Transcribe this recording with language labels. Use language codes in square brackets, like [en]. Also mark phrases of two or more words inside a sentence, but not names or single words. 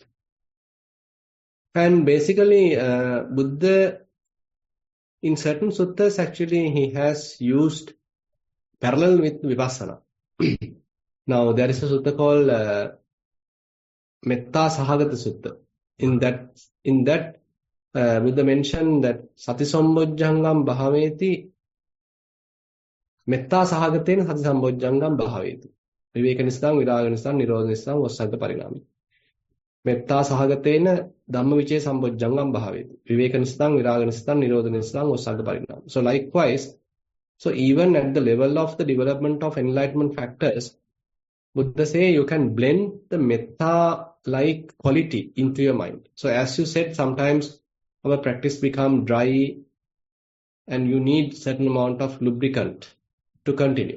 [en] And basically, Buddha, in certain suttas, actually, he has used parallel with Vipassana. Now, there is a sutta called Metta Sahagata Sutta. In that, Buddha mentioned that [pi] Sati Sambojjhangam Bhaveti Metta Sahagatena Sati Sambojjhangam Bhaveti. Vivekanistham, Viraganistham, Nirodhanistham, Vassanta Parinami. Metta Sahagatena Dhammavichaya Sambojjhangam Bhaveti. Vivekanistham, Viraganistham, Nirodhanistham, Vassanta Parinami. [en] So likewise, so even at the level of the development of enlightenment factors, Buddha say you can blend the metta-like quality into your mind. So as you said, sometimes our practice become dry and you need certain amount of lubricant to continue.